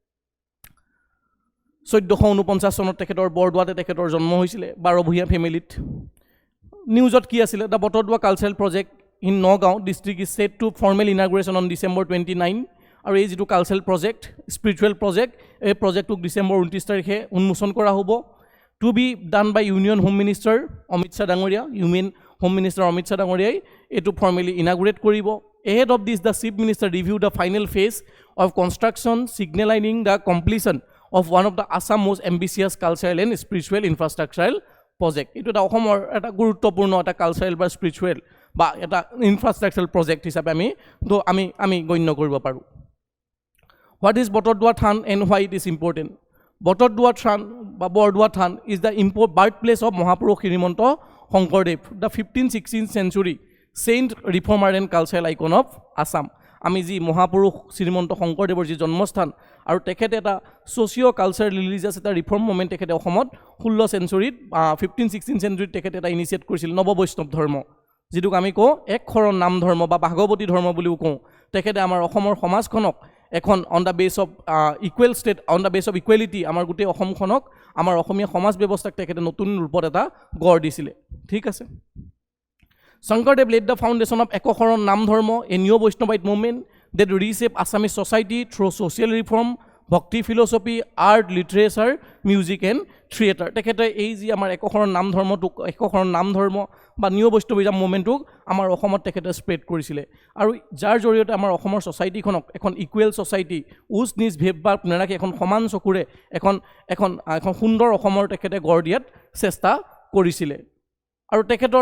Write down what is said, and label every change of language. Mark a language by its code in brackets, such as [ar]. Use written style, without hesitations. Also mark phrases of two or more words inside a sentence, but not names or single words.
[as] 1449 চনত তেখেতৰ বৰদোৱাতে তেখেতৰ জন্ম হৈছিলে 12 ভূঞা ফেমিলিত নিউজত কি আছিলে [en] the Batadrava cultural project in Nagaon district is set to formal inauguration on [as] ডিচেম্বৰ 29 আৰু এই যিটো [en] cultural project spiritual project [as] এই প্ৰজেক্টটোক ডিচেম্বৰ 29 তাৰিখে উন্মোচন কৰা হ'ব [en] to be done by Union Home Minister [as] অমিত শ্বাহ ডাঙৰীয়া [en] Union Home Minister [as] অমিত শ্বাহ ডাঙৰীয়াই এইটো ফৰ্মেলি ইনাগুৰেট কৰিব [en] ahead of this the chief minister reviewed the final phase of construction signaling the completion of one of the Assam most ambitious cultural and spiritual infrastructural project [as] itu eta ohomor eta guruttopurno eta cultural ba spiritual ba eta infrastructural project hisabe আমি গণ্য কৰিব পাৰো [en] what is Botodwa Than and why it is important Botodwa Than ba Bordwa Than is the birthplace of Mahapurush Shrimanto Shonkordev the 15th-16th century saint reformer and cultural icon of Assam [as] আমি যি মহাপুৰুষ শ্ৰীমন্ত শংকৰদেৱৰ যি জন্মস্থান আৰু তেখেতে এটা [en] socio cultural religious [as] এটা [en] reform movement [as] তেখেতে অসমত 16 চেঞ্চুৰীত 15-16 চেঞ্চুৰীত তেখেতে এটা ইনিচিয়েট কৰিছিল নৱবৈষ্ণৱ ধৰ্ম যিটোক আমি কওঁ এক শৰণ নাম ধৰ্ম বা ভাগৱতী ধৰ্ম বুলিও কওঁ তেখেতে আমাৰ অসমৰ সমাজখনক এখন [en] on the base of equal state on the base of equality [as] আমাৰ গোটেই অসমখনক আমাৰ অসমীয়া সমাজ ব্যৱস্থাক তেখেতে নতুন ৰূপত এটা গঢ় দিছিলে ঠিক আছে [en] Shankardev laid the foundation of Ekokhoron Nam Dharma, a new Vaishnavite movement that reshaped Assamese society through social reform, bhakti philosophy, art, literature, music and theater. [as] তেখেতে এই যে আমাৰ Ekokhoron Nam Dharma বা [en] new Vaishnavism movement [as] আমাৰ অসমত তেখেতে স্প্ৰেড কৰিছিলে আৰু যাৰ জৰিয়তে আমাৰ অসমৰ ছ'চাইটিখনক এখন [en] equal society [as] উচ নিজ ভেদভাৱ নাৰাখি এখন সমান চকুৰে এখন সুন্দৰ অসমৰ তেখেতে গঢ় দিয়াত চেষ্টা কৰিছিলে আৰু তেখেতৰ